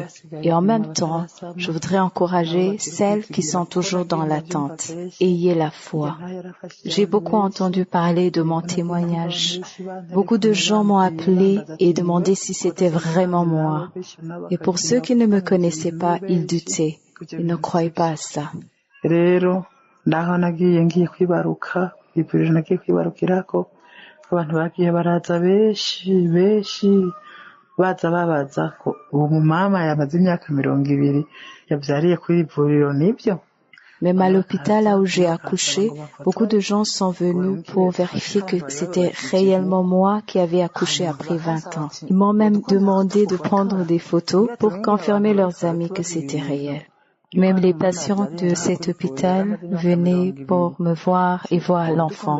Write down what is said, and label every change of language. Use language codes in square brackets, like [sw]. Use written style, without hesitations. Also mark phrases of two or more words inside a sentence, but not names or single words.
[fr] Et en même temps, je voudrais encourager celles qui sont toujours dans l'attente. Ayez la foi. J'ai beaucoup entendu parler de mon témoignage. Beaucoup de gens m'ont appelé et demandé si c'était vraiment moi. Et pour ceux qui ne me connaissaient pas, ils doutaient. Ils ne croyaient pas à ça. [rn] Abantu bagiye baraza benshi baza babaza ko uwo mumama yamaze imyaka 20 yavyariye kuri ivuriro nibyo. [fr] Même à l'hôpital là où j'ai accouché, beaucoup de gens sont venus pour vérifier que c'était réellement moi qui avais accouché après 20 ans. Ils m'ont même demandé de prendre des photos pour confirmer leurs amis que c'était réel. Même les patients de cet hôpital venaient pour me voir et voir l'enfant.